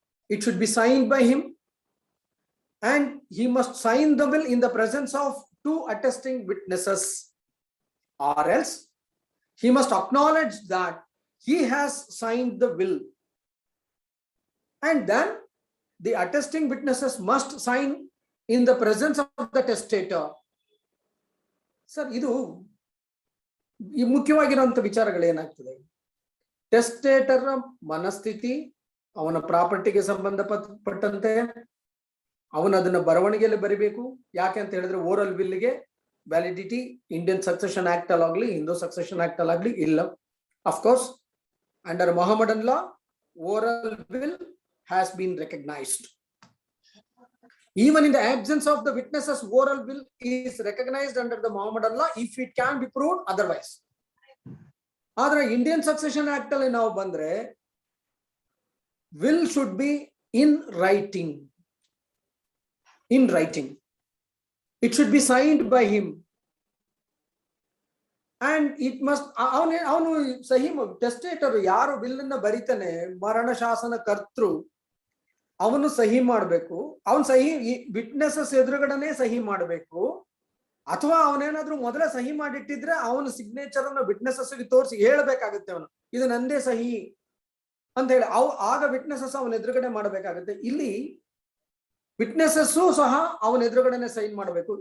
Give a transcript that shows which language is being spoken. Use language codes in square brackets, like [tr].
[en] It should be signed by him and he must sign the will in the presence of 2 attesting witnesses, or else he must acknowledge that he has signed the will, and then the attesting witnesses must sign in the presence of the testator. [kn] Sir, ಇದು ಈ ಮುಖ್ಯವಾಗಿರುವಂತ ವಿಚಾರಗಳು ಏನಾಗ್ತದೆ, testator ಮನಸ್ಥಿತಿ, ಅವನ ಪ್ರಾಪರ್ಟಿಗೆ ಸಂಬಂಧಪಟ್ಟಂತೆ ಅವನು ಅದನ್ನ ಬರವಣಿಗೆಯಲ್ಲಿ ಬರಿಬೇಕು. ಯಾಕೆ ಅಂತ ಹೇಳಿದ್ರೆ oral ವಿಲ್ಗೆ validity Indian succession act ಅಲ್ಲಾಗ್ಲಿ Hindu succession act ಅಲ್ಲಾಗ್ಲಿ ಇಲ್ಲ. [en] Of course under Mohammedan law oral will has been recognised. Even in the absence of the witnesses, oral will is recognized under the Mohammedan law if it can be proved otherwise. [kn] Adra [en] Indian Succession Act [kn] alli now bandre [en] will should be in writing. It should be signed by him and it must [kn] avanu sahi testator yaru will anna baritane marana shasana kartru ಅವನು ಸಹಿ ಮಾಡಬೇಕು. ಅವನ್ ಸಹಿ witnesses ಎದುರುಗಡೆನೆ ಸಹಿ ಮಾಡಬೇಕು, ಅಥವಾ ಅವನೇನಾದ್ರೂ ಮೊದಲೇ ಸಹಿ ಮಾಡಿಟ್ಟಿದ್ರೆ ಅವನ ಸಿಗ್ನೇಚರ್ ಅನ್ನು ವಿಟ್ನೆಸಸ್ ತೋರಿಸಿ ಹೇಳ್ಬೇಕಾಗುತ್ತೆ, ಅವನು ಇದು ನಂದೇ ಸಹಿ ಅಂತ ಹೇಳಿ ಆಗ ವಿಟ್ನೆಸಸ್ ಅವನ ಎದುರುಗಡೆ ಮಾಡಬೇಕಾಗುತ್ತೆ. ಇಲ್ಲಿ ವಿಟ್ನೆಸಸ್ ಸಹ ಅವನ ಎದುರುಗಡೆನೆ ಸೈನ್ ಮಾಡಬೇಕು.